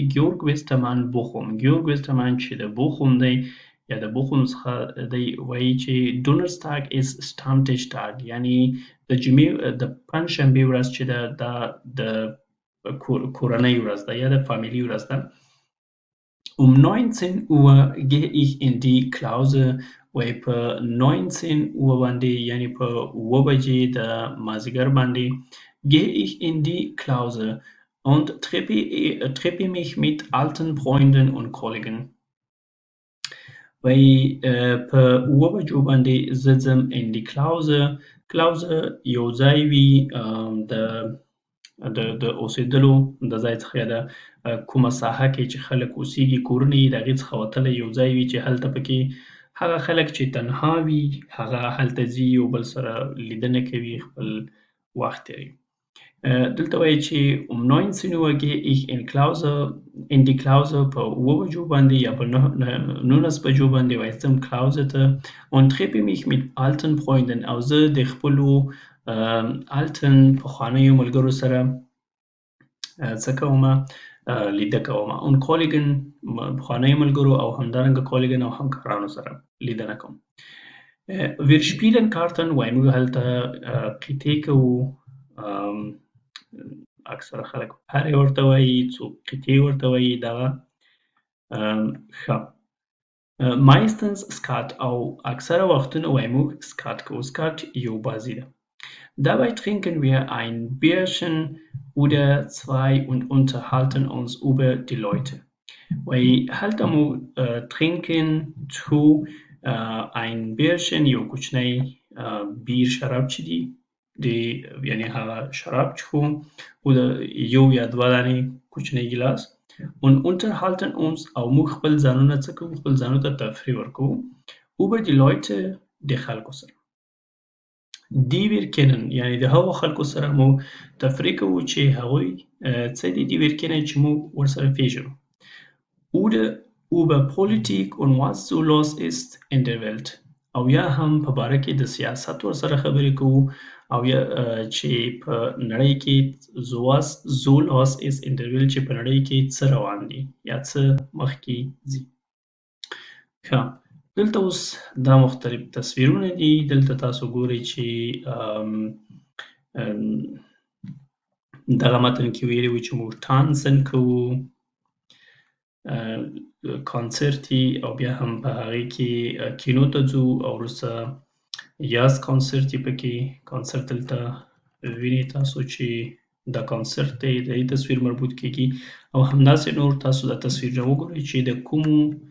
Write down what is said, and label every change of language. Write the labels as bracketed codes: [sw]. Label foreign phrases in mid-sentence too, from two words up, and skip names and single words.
[ps] Georg Westermann چې د بوخوم دی یا د بوخوم څخه دی وایي چې [de] Donnerstag ist Stammtischtag [ps] یعنې د جمعې د پنجشنبې ورځ چې ده دا د کورنۍ ورځ ده یا د فامیلي ورځ ده. [de] Um 19 Uhr gehe ich in die Klause [ps] وایي په 19 Uhr باندې یعنې په 7 بجې د مازدیګر باندې [de] gehe ich in die Klause und treffe mich mit alten Freunden und Kollegen [ps] وایي په 7 بجو باندې زه ځم [de] in die Klause [ps] یو ځای وي د اوسېدلو د ځای څخه یا د کومه ساحه کې چې خلک اوسېږي کورونه یې د هغې څخه وتلی یو ځای وي چې هلته پکې هغه خلک چې تنها وي هغه هلته ځي یو بل سره لیدنه کوي خپل وخت تېروي. دلته وایي چې [de] um 19 Uhr gehe ich in die Klause [ps] په 7 بجو باندې یا په 19 بجو باندې وایي ځم کلاوزه ته [de] und treffe mich mit alten Freunden [ps] او زه د خپلو alten پخوانیو ملګرو سره څه کومه لیده کومه [de] und Kollegen [ps] پخوانیو ملګرو او همدارنګه Kollegen او همکارانو سره لیدنه کوم. [de] wir spielen Karten [ps] وایي موږ هلته قطعې کوو اکثره خلک پرې ورته وایي، څوک قطعې ورته وایي. دغه ښه. meistens سکات او اکثره وختونه وایي موږ سکات کوو. سکات یو بازي ده. [de] Dabei trinken wir ein Bierchen oder zwei und unterhalten uns über die Leute. [ps] وایي هلته مو [de] trinken to ein Bierchen [ps] یو کوچنی بیر شراب چې دي یعنی هغه شراب څښو او یو یا دوه دانې کوچنی ګیلاس [de] und unterhalten uns [ps] او موږ خپل ځانونه څه کوو خپل ځانو ته تفریح ورکوو [de] über die Leute [ps] د خلکو سره [de] die wir kennen [ps] یعنی د هغو خلکو سره مو تفریح کوو چې هغوی څه دي [de] die wir kennen [ps] چې موږ ورسره پیژنو [de] oder über Politik und was so los ist in der Welt [ps] او یا هم په باره کې د سیاست ورسره خبرې کوو او یا چې په نړۍ کې [de] so los ist in der Welt [ps] چې په نړۍ کې څه روان دي یا څه مخکې ځي. ښه دلته اوس دا مختلف تصویرونه دي. دلته تاسو ګورئ چې دغه متن کې ویلي وي چې موږ tanzen کوو کانسرتي او بیا هم په هغې کې کینو ته ځو او وروسته یاز کانسرتي پکې کانسرت دلته وینئ تاسو چې دا کانسرت دی د دې تصویر مربوط کیږي او همداسې نور تاسو دا تصویرونه وګورئ چې د کومو